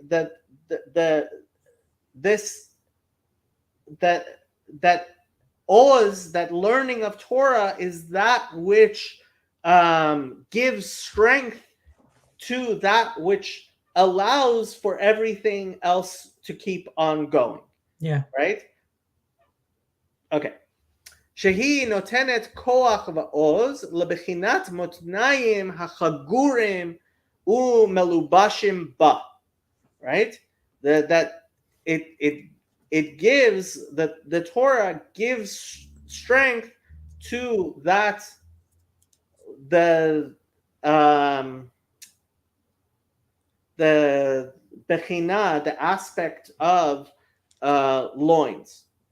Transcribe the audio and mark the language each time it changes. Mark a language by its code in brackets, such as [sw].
[en] That the this that that oz, that learning of Torah, is that which gives strength to that which allows for everything else to keep on going, Yeah. right? Okay. [he] שהיא נותנת כוח ועוז לבחינת מותניים החגורים ומלובשים בה, right? [en] That it gives, the Torah gives strength to that, the um the bechina, the aspect of loins.